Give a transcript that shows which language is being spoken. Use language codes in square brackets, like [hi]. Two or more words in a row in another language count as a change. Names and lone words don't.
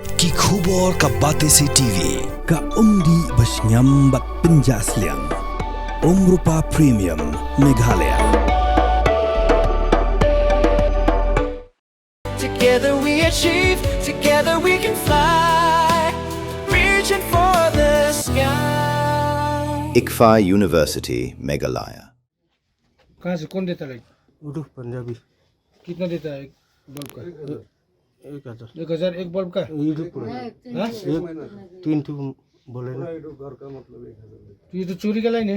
[kha] Ki khubor ka Batese TV. Ka umdi basnyambak penjaslian. Rupa Premium Meghalaya. [en] Together we achieve, together we can fly, reaching for the sky. ICFA University, Meghalaya. [hi] कहाँ से कौन देता है? उर्दू पंजाबी कितना देता है एक बल्ब का? 1000 1000 एक बल्ब का? हाँ? एक 3 ठू बोले ना। तो ये तो चोरी का लाइन है।